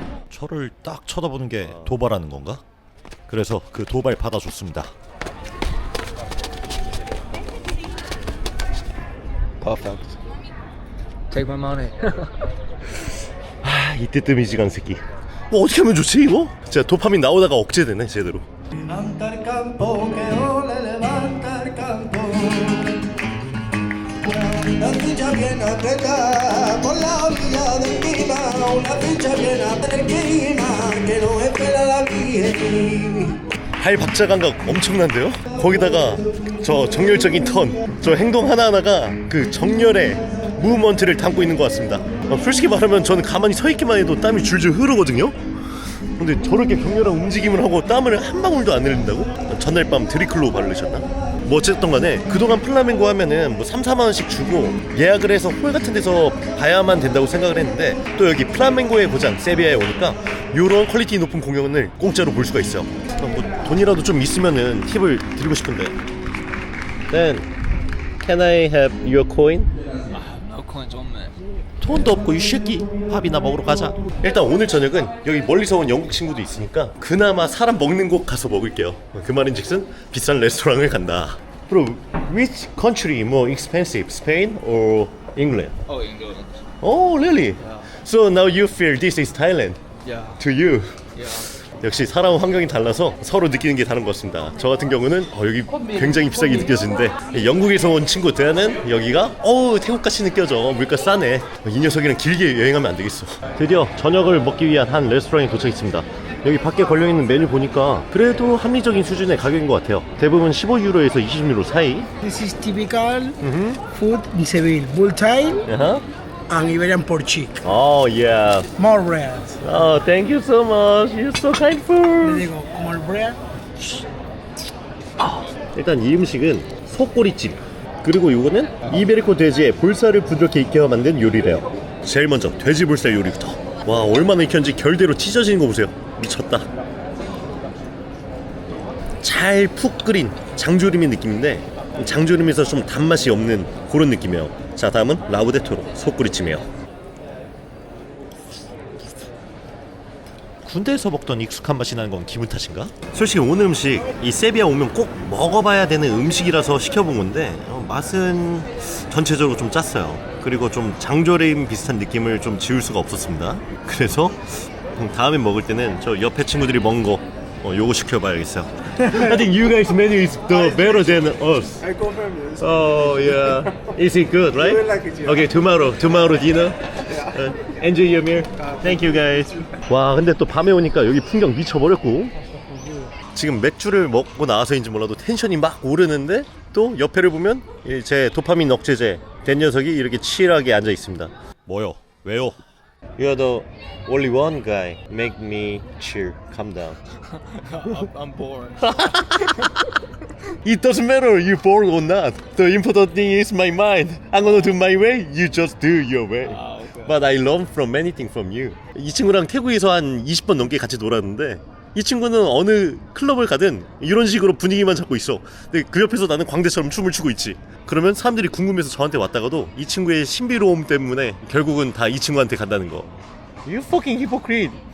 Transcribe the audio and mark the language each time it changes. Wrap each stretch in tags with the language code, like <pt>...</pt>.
<ko>저를 딱 쳐다보는 게 도발하는 건가? 그래서 그 도발 받아줬습니다.</ko> <en>Perfect. Take my money.</en> <ko>이때 뜸이지간 새끼. 어떻게 하면 좋지 이거? 진짜 도파민 나오다가 억제되네 제대로.</ko> <es>Levanta el campo, que ole levanta el campo. Una ficha bien apretada por la orilla del clima, una ficha bien apretada que no espera la vida.</es> <ko>발 박자 감각 엄청난데요? 거기다가 저 정열적인 턴, 저 행동 하나하나가 그 정열의 무브먼트를 담고 있는 것 같습니다. 솔직히 말하면 저는 가만히 서 있기만 해도 땀이 줄줄 흐르거든요? 근데 저렇게 격렬한 움직임을 하고 땀을 한 방울도 안 흘린다고? 전날 밤 드리클로 바르셨나? 뭐 어쨌든 간에 그동안 플라멩고 하면은 뭐 3-4만원씩 주고 예약을 해서 홀 같은 데서 봐야만 된다고 생각을 했는데 또 여기 플라멩고의 고장 세비야에 오니까 요런 퀄리티 높은 공연을 공짜로 볼 수가 있어요. 뭐 돈이라도 좀 있으면은 팁을 드리고 싶은데.</ko> <en>Then, can I have your coin? No coins on me.</en> <ko>돈도 없고 이 새끼 밥이나 먹으러 가자. 일단 오늘 저녁은 여기 멀리서 온 영국 친구도 있으니까 그나마 사람 먹는 곳 가서 먹을게요. 그 말인즉슨 비싼 레스토랑을 간다.</ko> <en>Bro, which country more expensive, Spain or England? Oh, England. Oh, really? So now you feel this is Thailand Yeah. to you? Yeah.</en> <ko>역시 사람 환경이 달라서 서로 느끼는 게 다른 것 같습니다. 저 같은 경우는 여기 굉장히 비싸게 느껴지는데 영국에서 온 친구 대하는 여기가 태국같이 느껴져. 물가 싸네. 이 녀석이랑 길게 여행하면 안 되겠어. 드디어 저녁을 먹기 위한 한 레스토랑에 도착했습니다. 여기 밖에 걸려있는 메뉴 보니까 그래도 합리적인 수준의 가격인 것 같아요. 대부분 15유로에서 20유로 사이.</ko> <en>This is typical food in Seville. Bulltail and Iberian pork cheek. Oh yeah. More bread. Oh, thank you so much. You're so kindful. Le digo, more bread.</en> <ko>일단 이 음식은 소꼬리찜. 그리고 이거는 이베리코 돼지의 볼살을 부드럽게 익혀 만든 요리래요. 제일 먼저 돼지 볼살 요리부터. 와, 얼마나 익혔는지 결대로 찢어지는 거 보세요. 미쳤다. 잘 푹 끓인 장조림의 느낌인데 장조림에서 좀 단맛이 없는 그런 느낌이에요. 자, 다음은 라우데토로 소꼬리찜이에요. 군대에서 먹던 익숙한 맛이 나는 건 기분 탓인가? 솔직히 오늘 음식 이 세비야 오면 꼭 먹어봐야 되는 음식이라서 시켜본 건데 맛은 전체적으로 좀 짰어요. 그리고 좀 장조림 비슷한 느낌을 좀 지울 수가 없었습니다. 그래서 다음에 먹을 때는 저 옆에 친구들이 먹은 거 요거 시켜봐야겠어요.</ko> <en>I think you guys menu is the better than us. I confirm this. Oh yeah, is it good, right? You will like it, yeah. Okay, tomorrow dinner. Enjoy your meal. Thank you guys.</en> <ko>와, 근데 또 밤에 오니까 여기 풍경 미쳐버렸고 지금 맥주를 먹고 나와서인지 몰라도 텐션이 막 오르는데 또 옆에를 보면 제 도파민 억제제 된 녀석이 이렇게 칠하게 앉아 있습니다. 뭐요? 왜요?</ko> <en>You're the only one guy. Make me chill. Calm down. I'm bored. It doesn't matter you bored or not. The important thing is my mind. I'm gonna do my way. You just do your way. But I learn from many things from you.</en> <ko>이 친구랑 태국에서 한 20번 넘게 같이 놀았는데 이 친구는 어느 클럽을 가든 이런 식으로 분위기만 잡고 있어. 근데 그 옆에서 나는 광대처럼 춤을 추고 있지. 그러면 사람들이 궁금해서 저한테 왔다가도 이 친구의 신비로움 때문에 결국은 다 이 친구한테 간다는 거.</ko> <en>You fucking hypocrite.</en>